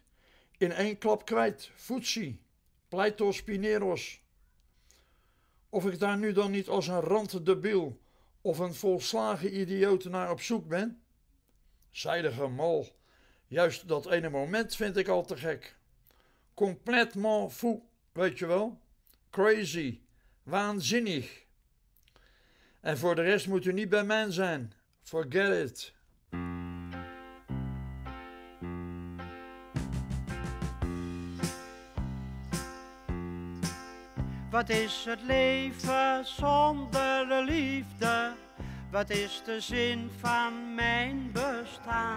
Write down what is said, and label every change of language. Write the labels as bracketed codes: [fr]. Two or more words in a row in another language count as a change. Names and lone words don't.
[nl] In één klap kwijt, foetsie, pleitos pineros. Of ik daar nu dan niet als een randdebiel of een volslagen idioot naar op zoek ben? Zijdige mal, juist dat ene moment vind ik al te gek. [fr] Complètement fou, [nl] weet je wel? Crazy, waanzinnig. En voor de rest moet u niet bij mij zijn. [en] Forget it. [nl] Wat is het leven zonder de liefde? Wat is de zin van mijn bestaan?